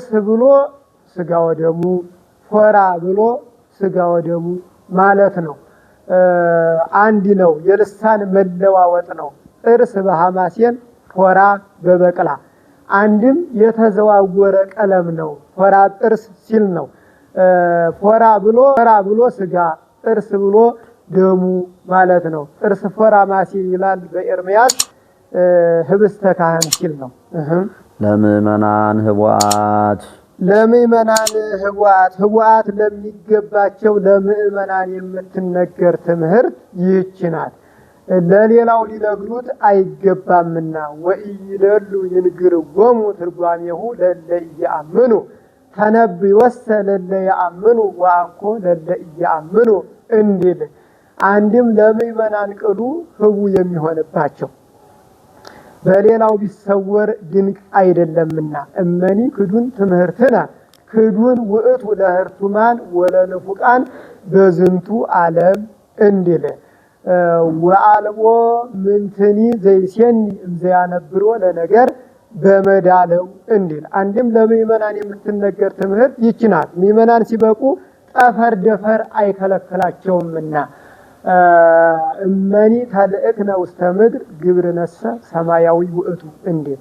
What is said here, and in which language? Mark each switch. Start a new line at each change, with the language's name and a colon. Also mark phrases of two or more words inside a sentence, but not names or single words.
Amharic: ብሎ ስጋ ወደሙ፣ ፎራ ብሎ ስጋ ወደሙ ማለት ነው። አንድ ነው፣ የልሳን መለዋወጥ ነው። ጥርስ በሐማሴን ፎራ በበቅላ አንድም የተዘዋወረ ቀለም ነው። ፎራ ጥርስ ሲል ነው። ፎራ ብሎ ስጋ፣ ጥርስ ብሎ ደሙ ማለት ነው። ጥርስ ፎራ ማሲ ይላል በኤርምያስ ህብስተ ካህን ሲል ነው። ለምእመናን ህቡዓት ለሚገባቸው ለምእመናን የምትነገር ትምህርት ይህች ናት። ለሌላው ሊነግሩት አይገባምና
Geez: ወኢይደሉ ይንግርዎሙ ትርጓሜሁ ለለ ኢየአምኑ ተነብዮሰ ለለ ያአምኑ ወአኮ ለለ ኢየአምኑ
Amharic: እንዲል አንድም ለምእመናን ቅሉ ህቡ የሚሆንባቸው በሌላው ቢሰወር ድንቅ አይደለምና
Geez: እመኒ ክዱን ትምህርትና ክዱን ውእቱ ለህርቱማን ወለንፉቃን በዝንቱ ዓለም እንዲል ወአልቦ ምንትኒ ዘይሴኒ እምዘያነብሮ ለነገር በመዳለው
Amharic: እንዲል አንድም ለምእመናን የምትነገር ትምህርት ይህች ናት። ምእመናን ሲበቁ ጠፈር ደፈር አይከለክላቸውምና
Geez: እመኒ ተልእክነ ውስተ ምድር ግብርነሰ ሰማያዊ ውእቱ እንዲል